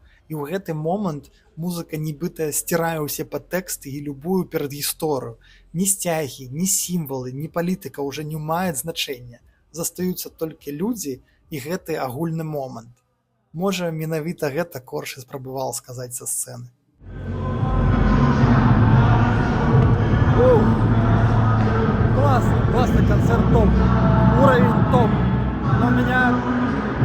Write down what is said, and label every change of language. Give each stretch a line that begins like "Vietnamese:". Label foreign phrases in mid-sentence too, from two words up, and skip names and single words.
Belarusian: І ў гэты момант музыка нібыта сцірае ўсе падтэксты і любую перадгісторыю. Ні сцягі, ні сімвалы, ні палітыка ўжо не маюць значэння. Застаюцца толькі людзі і гэты агульны момант. Можа, менавіта гэта Корж і спрабаваў сказаць са сцэны.
Russian: Классно, классный концерт, топ. Уровень топ. Но меня